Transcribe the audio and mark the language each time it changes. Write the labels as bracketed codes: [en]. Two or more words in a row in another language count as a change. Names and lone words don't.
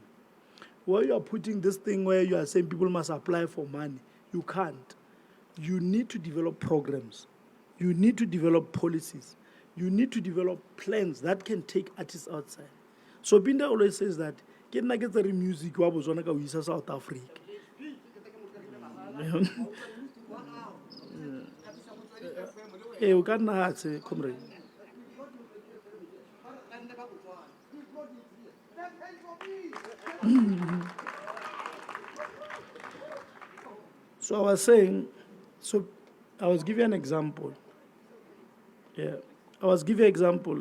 [en] Where you are putting this thing where you are saying people must apply for money, you can't. You need to develop programs. You need to develop policies. You need to develop plans that can take artists outside. So Binda always says that, get the music [tn] wa Botswana ka o isa [en] South Africa. [tn] O ka nna tse, comrade. [en] So I was saying, I was giving an example. Yeah, I was giving an example.